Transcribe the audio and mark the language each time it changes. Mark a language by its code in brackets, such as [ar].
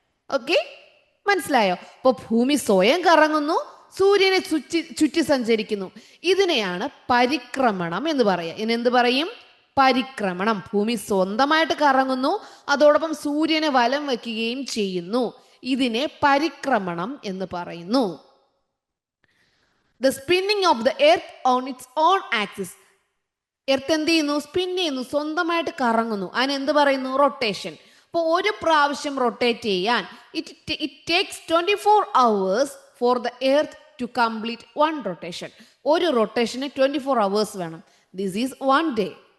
[ml] Okay, മനസ്സിലായോ? അപ്പോൾ ഭൂമി സ്വയം കറങ്ങുന്നു, സൂര്യനെ ചുറ്റി സഞ്ചരിക്കുന്നു. ഇതിനെയാണ് പരിക്രമണം എന്ന് പറയുക. ഇതിനെന്ത് പറയും? പരിക്രമണം. ഭൂമി സ്വന്തമായിട്ട് കറങ്ങുന്നു, അതോടൊപ്പം സൂര്യനെ വലം വയ്ക്കുകയും ചെയ്യുന്നു. ഇതിനെ പരിക്രമണം എന്ന് പറയുന്നു. [en] The spinning of the earth on its own axis. [ml] Earth എന്ത് ചെയ്യുന്നു? സ്പിൻ ചെയ്യുന്നു, സ്വന്തമായിട്ട് കറങ്ങുന്നു. അതിനെന്ത് പറയുന്നു? റൊട്ടേഷൻ. അപ്പോൾ ഒരു പ്രാവശ്യം റൊട്ടേറ്റ് ചെയ്യാൻ [en] It takes 24 hours for the earth to complete 1 rotation. [ml] ഒരു റൊട്ടേഷന് 24 hours വേണം. [en] This is 1 day.